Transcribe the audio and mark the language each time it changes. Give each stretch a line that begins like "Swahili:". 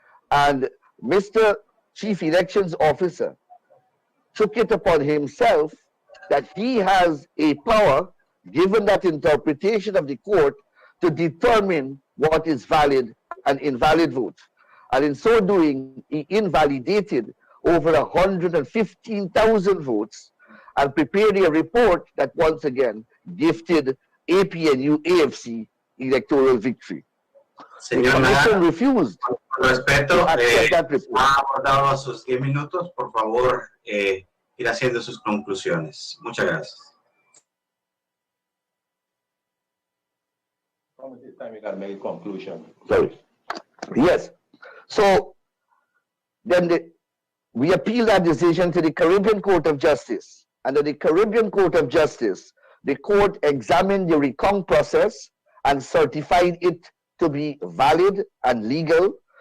English: And Mr. Chief Elections Officer took it upon himself that he has a power, given that interpretation of the court, to determine what is valid and invalid votes. And in so doing, he invalidated over 115,000 votes and prepared a report that once again gifted APNU AFC electoral victory.
Spanish: Señor
English: Nandall refused.
Spanish: Con respeto, ha abordado sus 10 minutos. Por favor, ir haciendo sus conclusiones. Muchas gracias.
English: Time we got to make a conclusion. Sorry. Yes. So then we appealed that decision to the Caribbean Court of Justice. Under the Caribbean Court of Justice, the court examined the recount process and certified it to be valid and legal.